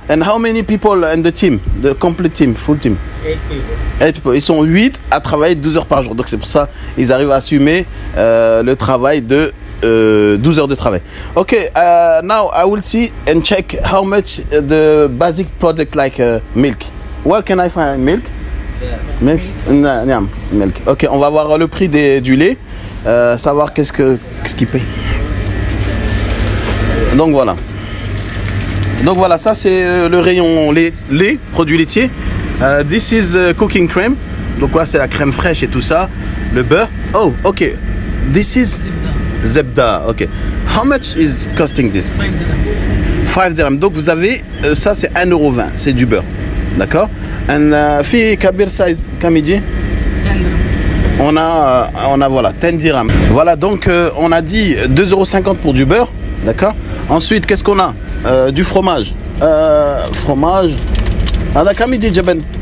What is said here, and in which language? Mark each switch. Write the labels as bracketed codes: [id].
[en] And how many people in the team? The complete team, full team? 8 people. [fr] Ils sont 8 à travailler 12 heures par jour. Donc c'est pour ça qu'ils arrivent à assumer le travail de 12 heures de travail. [en] Okay, now I will see and check how much the basic product like milk. Where can I find milk? Milk? Milk. [fr] Ok, on va voir le prix du lait, savoir qu'est-ce qu'il paye. Donc voilà, ça c'est le rayon lait, produits laitiers. [en] This is cooking cream. [fr] Donc là c'est la crème fraîche et tout ça. Le beurre. Oh, ok. [en] This is Zebda. Ok. How much is costing this? 5 dirhams. [fr] Donc vous avez, ça c'est 1,20 €, c'est du beurre. D'accord. [ar] Fi kabir size, kamidi. [fr] On a voilà, 10 dirhams. Voilà, donc on a dit 2,50 € pour du beurre. D'accord. Ensuite, qu'est-ce qu'on a? Du fromage. Fromage. Ah, [ar] kamidi jaben.